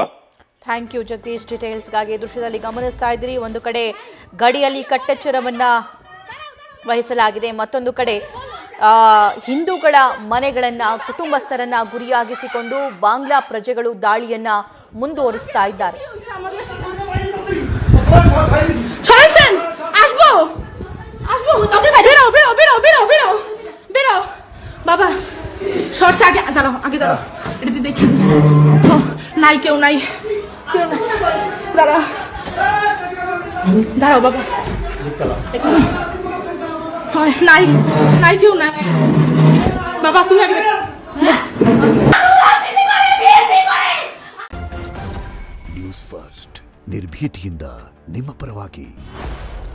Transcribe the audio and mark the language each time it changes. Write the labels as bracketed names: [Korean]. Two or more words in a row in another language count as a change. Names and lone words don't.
[English] thank you ಜಗದೀಶ್. [Kannada] ಡೀಟೇಲ್ಸ್ಗಾಗಿ ದೃಶ್ಯದಲ್ಲಿ ಗಮನಿಸ್ತಾ ಇದ್ದೀರಿ, ಒಂದು ಕಡೆ ಗಡಿಯಲ್ಲಿ ಕಟ್ಟೆಚ್ಚರವನ್ನ ವಹಿಸಲಾಗಿದೆ, ಮತ್ತೊಂದು ಕಡೆ ಹಿಂದೂಗಳ ಮನೆಗಳನ್ನ ಕುಟುಂಬಸ್ಥರನ್ನ ಗುರಿಯಾಗಿಸಿಕೊಂಡು ಬಾಂಗ್ಲಾ ಪ್ರಜೆಗಳು ದಾಳಿಯನ್ನ ಮುಂದುವರಿಸ್ತಾ ಇದ್ದಾರೆ. [Bangla] বাবা সরষে আগে দাঁড়াও, আগে দাঁড়াও, এটা দেখে নাই, কেউ নাই, দাঁড়াও দাঁড়াও বাবা, নাই নাই, কেউ নাই বাবা, তুমি আগে [Kannada] ನ್ಯೂಸ್ ಫಸ್ಟ್ ನಿರ್ಭೀತಿಯಿಂದ ನಿಮ್ಮ ಪರವಾಗಿ.